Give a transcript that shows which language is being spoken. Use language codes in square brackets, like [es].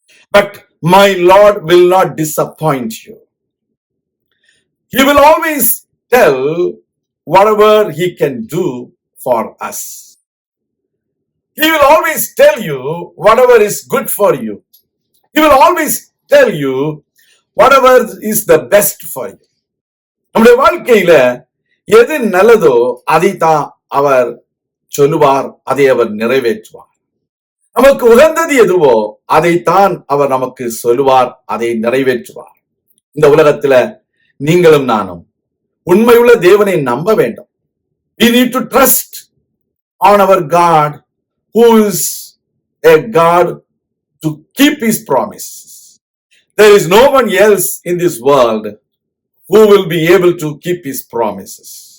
[en] But my Lord will not disappoint you. He will always tell whatever he can do for us. He will always tell you whatever is good for you. He will always tell you whatever is the best for you. [ta] நம்முடைய வாழ்க்கையில எது நல்லதோ அதை தான் அவர் சொல்லுவார், அதை அவர் நிறைவேற்றுவார். நமக்கு உகந்தது எதுவோ அதைத்தான் அவர் நமக்கு சொல்லுவார், அதை நிறைவேற்றுவார். இந்த உலகத்துல நீங்களும் நானும் உண்மையுள்ள தேவனை நம்ப வேண்டும். [en] We need to trust on our God, who is a God to keep his promises. There is no one else in this world who will be able to keep his promises.